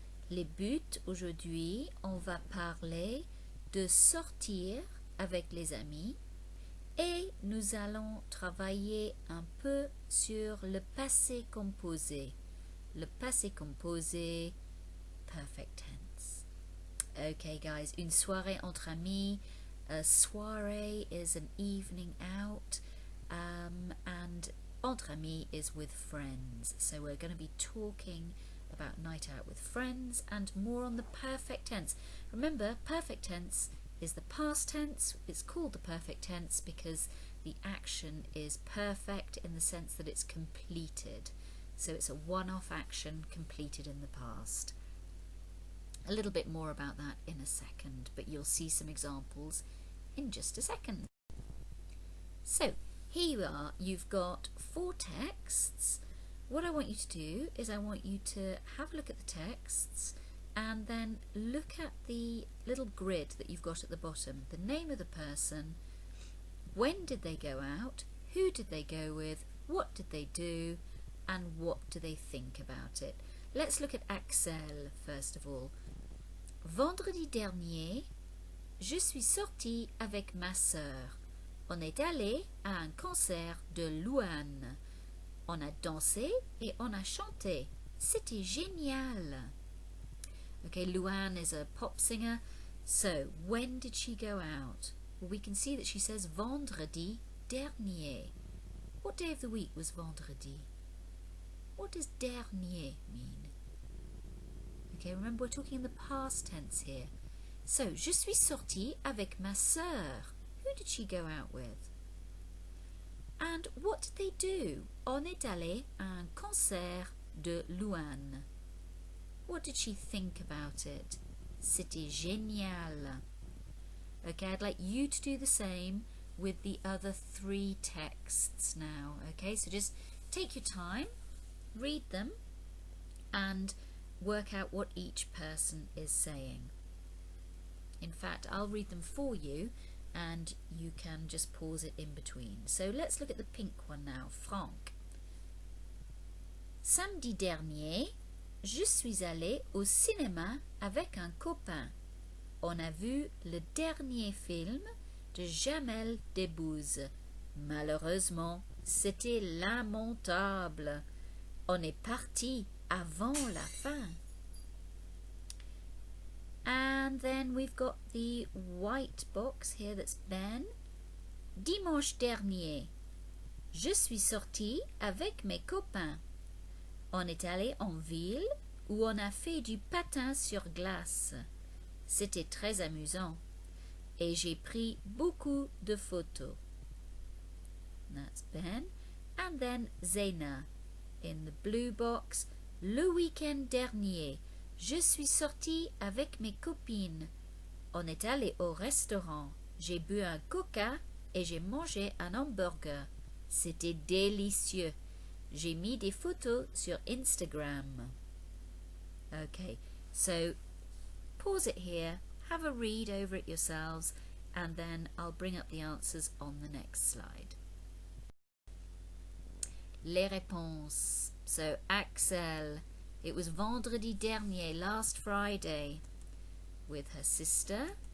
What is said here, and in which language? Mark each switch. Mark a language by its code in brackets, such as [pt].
[fr] Les buts aujourd'hui, on va parler de sortir avec les amis et nous allons travailler un peu sur le passé composé. Le passé composé, [en] perfect tense. [fr] Okay, guys, une soirée entre amis. [en] A soirée is an evening out, and [fr] entre amis [en] is with friends. So we're going to be talking about night out with friends and more on the perfect tense. Remember, perfect tense is the past tense. It's called the perfect tense because the action is perfect in the sense that it's completed. So it's a one-off action completed in the past. A little bit more about that in a second, but you'll see some examples in just a second. So here you are, you've got 4 texts. What I want you to do is I want you to have a look at the texts and then look at the little grid that you've got at the bottom. The name of the person, when did they go out, who did they go with, what did they do, and what do they think about it. Let's look at Axel first of all. [fr] Vendredi dernier, je suis sortie avec ma sœur. On est allé à un concert de Luan. On a dansé et on a chanté. C'était génial. [en] Okay, Luan is a pop singer. So, when did she go out? Well, we can see that she says [fr] vendredi dernier. [en] What day of the week was vendredi? What does dernier mean? Okay, remember we're talking in the past tense here. So, [fr] je suis sortie avec ma sœur. [en] Who did she go out with? And what did they do? [fr] On est allé à un concert de Luan. [en] What did she think about it? [fr] C'était génial. [en] Okay, I'd like you to do the same with the other 3 texts now. Okay, so just take your time, read them, and work out what each person is saying. In fact, I'll read them for you and you can just pause it in between. So let's look at the pink one now. Franck. [fr] Samedi dernier, je suis allée au cinéma avec un copain. On a vu le dernier film de Jamel Debbouze. Malheureusement, c'était lamentable. On est parti avant la fin. [en] And then we've got the white box here that's Ben. [fr] Dimanche dernier, je suis sortie avec mes copains. On est allé en ville où on a fait du patin sur glace. C'était très amusant et j'ai pris beaucoup de photos. [en] That's Ben. And then Zena in the blue box. [fr] Le week-end dernier, je suis sortie avec mes copines. On est allé au restaurant. J'ai bu un coca et j'ai mangé un hamburger. C'était délicieux. J'ai mis des photos sur Instagram. [en] Okay, so pause it here, have a read over it yourselves, and then I'll bring up the answers on the next slide. [fr] Les réponses. [en] So Axel, it was [fr] vendredi dernier, [en] last Friday, with her sister.